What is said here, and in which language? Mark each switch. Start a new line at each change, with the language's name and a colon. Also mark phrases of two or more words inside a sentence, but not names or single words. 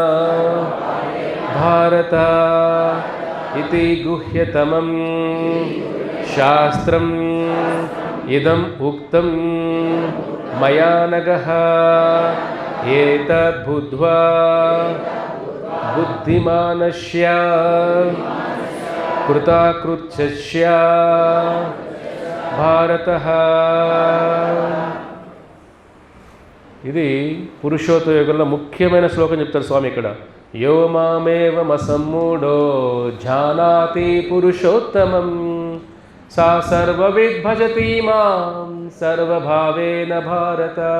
Sanskrit: भारत इति गुह्यतमं शास्त्रम् इदम् उक्तं मया नघः एतद् बुद्ध्वा बुद्धिमानस्य कृताकृत्यस्य भारतः.
Telugu: ఇది పురుషోత్త యోగంలో ముఖ్యమైన శ్లోకం చెప్తారు స్వామి ఇక్కడ.
Sanskrit: యో మామేవమసమ్మూఢో జానాతి పురుషోత్తమం సా సర్వవిద్ భజతి మాం సర్వభావేన భారత.